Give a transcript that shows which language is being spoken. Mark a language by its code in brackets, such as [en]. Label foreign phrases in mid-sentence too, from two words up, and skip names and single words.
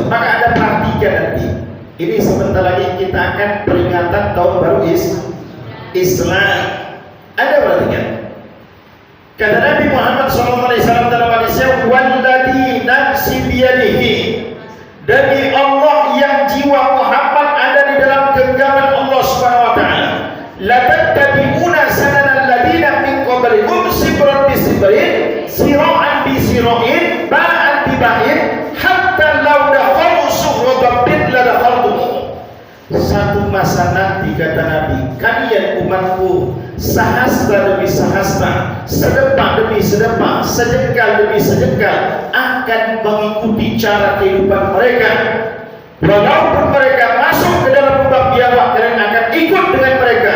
[id] Maka ada perhatikan nanti. Ini sebentar lagi kita akan peringatan tahun baru Islam. Ada perhatikan. Kata Nabi Muhammad SAW dalam hadisnya, [ar] "والذي نفسي بيده." [id] Demi Allah yang jiwa Muhammad ada di dalam genggaman Allah [ar] سبحانه وتعالى. لتتبعن سنن الذين من قبلكم شبرا بشبر، ذراعا بذراع، باعا بباع، حتى لو دخلوا جحرا لدخلتم. [id] Satu masa nanti kata Nabi, kalian umatku sahastra demi sahastra, sedepak demi sedepak, sejengkal demi sejengkal akan mengikuti cara kehidupan mereka. Walaupun mereka masuk ke dalam lubang biawak, kalian akan ikut dengan mereka.